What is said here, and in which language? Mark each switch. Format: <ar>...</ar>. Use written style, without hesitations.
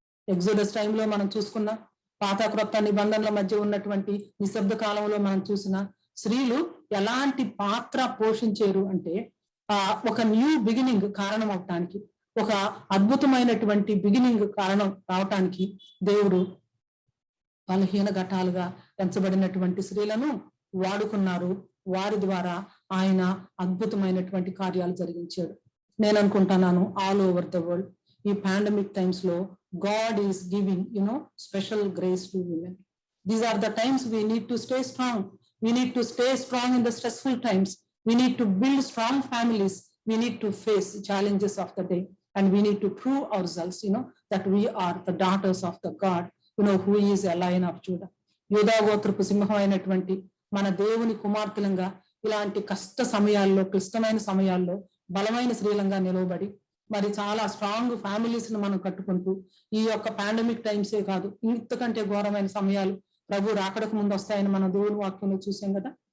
<te>Exodus టైంలో మనం చూసుకున్న, పాత క్రొత్త నిబంధనల మధ్య ఉన్నటువంటి నిశ్శబ్ద కాలంలో మనం చూసిన స్త్రీలు ఎలాంటి పాత్ర పోషించారు అంటే, ఒక న్యూ బిగినింగ్ కారణం అవటానికి, ఒక అద్భుతమైనటువంటి బిగినింగ్ కారణం రావటానికి దేవుడు బలహీన ఘటాలుగా పెంచబడినటువంటి స్త్రీలను వాడుకున్నారు. వారి ద్వారా ఆయన అద్భుతమైనటువంటి కార్యాలు జరిగించాడు. నేను అనుకుంటున్నాను</te> <en>All over the world ఈ pandemic times లో God is giving, special grace to women. These are the times we need to stay strong. We need to stay strong in the stressful times. We need to build strong families. We need to face challenges of the day. And we need to prove ourselves, that we are the daughters of the God, who is a Lion of Judah.</en> <te>యూదా గోత్రపు సింహమైనటువంటి మన దేవుని కుమార్తెలంగా ఇలాంటి కష్ట సమయాల్లో, క్లిష్టమైన సమయాల్లో బలమైన స్త్రీలంగా నిలవబడి, మరి చాలా స్ట్రాంగ్ ఫ్యామిలీస్ ను మనం కట్టుకుంటూ, ఈ యొక్క పాండమిక్ టైమ్సే కాదు, ఇంతకంటే ఘోరమైన సమయాలు ప్రభు రాకడకు ముందు వస్తాయని మనం దేవుని వాక్యంలో చూసాం కదా.</te>